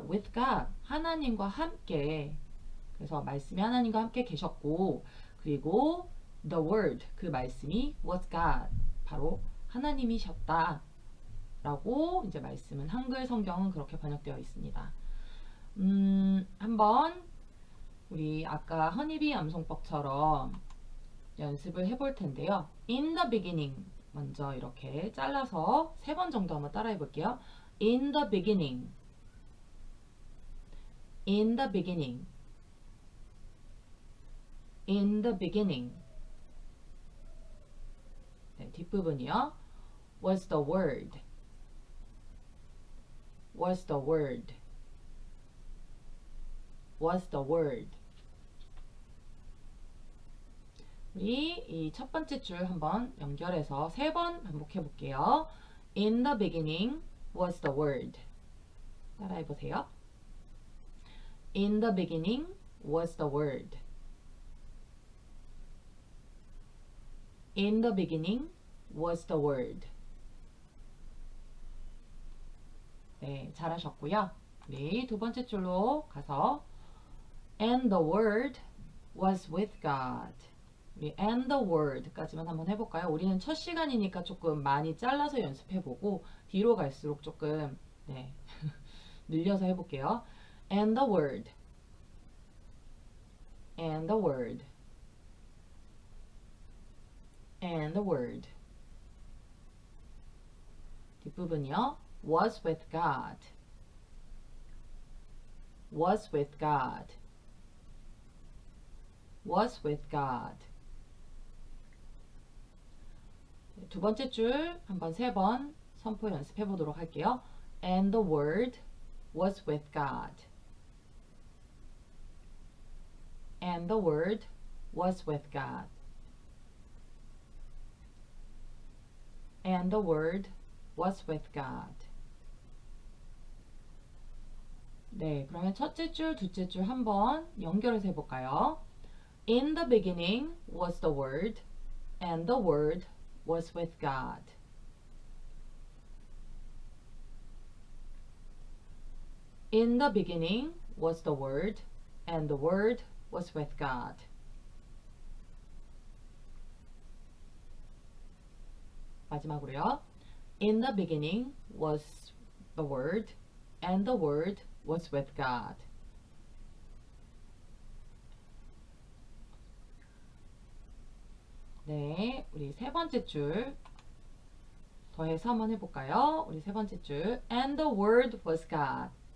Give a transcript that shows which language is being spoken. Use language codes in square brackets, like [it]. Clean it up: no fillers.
[en] with God [ko] 하나님과 함께 그래서 말씀이 하나님과 함께 계셨고 그리고 [en] the word [ko] 그 말씀이 [en] was God [ko] 바로 하나님이셨다 라고 이제 말씀은 한글 성경은 그렇게 번역되어 있습니다. 한번 우리 아까 허니비 암송법처럼 연습을 해볼 텐데요. [en] in the beginning [ko] 먼저 이렇게 잘라서 3번 정도 한번 따라해 볼게요. [en] in the beginning in the beginning in the beginning [ko] 네, 뒷부분이요. [en] was the word was the word was the word [ko] 우리 이 첫 번째 줄 한번 연결해서 3번 반복해 볼게요. [en] In the beginning was the word [ko] 따라해 보세요. [en] In the beginning was the word In the beginning was the word [ko] 네, 잘하셨고요. 우리 두 번째 줄로 가서 [en] And the word was with God 우리 and the word [ko] 까지만 한번 해볼까요? 우리는 첫 시간이니까 조금 많이 잘라서 연습해보고 뒤로 갈수록 조금 네, 늘려서 해볼게요. [en] And the word and the word and the word [ko] 뒷부분이요. [en] was with God was with God was with God [ko] 두 번째 줄 한번 3번 선포 연습해 보도록 할게요. [en] And the word was with God And the word was with God And the word was with God [ko] 네, 그러면 첫째 줄, 둘째 줄 한번 연결해서 해볼까요? [en] In the beginning was the Word, and the Word was with God. In the beginning was the Word, and the Word was with God. [ko] 마지막으로요. [en] In the beginning was the Word, and the Word was with God. [ko] 네, 우리 세 번째 줄 더해서 한번 해볼까요? 우리 세 번째 줄 [en] And the Word was God.